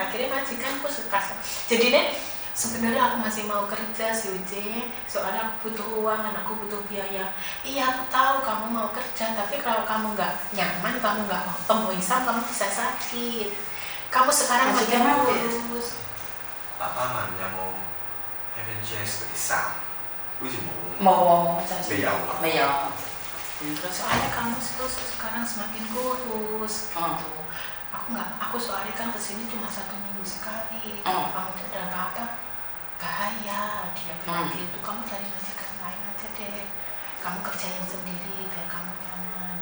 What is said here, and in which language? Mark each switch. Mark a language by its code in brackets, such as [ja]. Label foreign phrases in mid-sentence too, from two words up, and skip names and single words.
[id] Akhirnya majikanku suka. Jadi nih, sebenarnya aku masih mau kerja sih Uce, soalnya aku butuh uang, anakku butuh biaya. Iya, aku tahu kamu mau kerja, tapi kalau kamu nggak nyaman, kamu nggak pemboisan, kamu bisa sakit. Kamu sekarang makin kurus. [yue] 爸爸問有冇 FNGS 嗰啲衫？好似冇。冇，未有啊。未有。 [id] Soalnya kamu sekarang semakin kurus. Aku soalnya kan kesini cuma 1 minggu sekali. Kalau kamu tidak ada apa-apa, bahaya. Dia bilang gitu. Kamu cari majikan lain aja deh. Kamu kerjain sendiri biar kamu nyaman.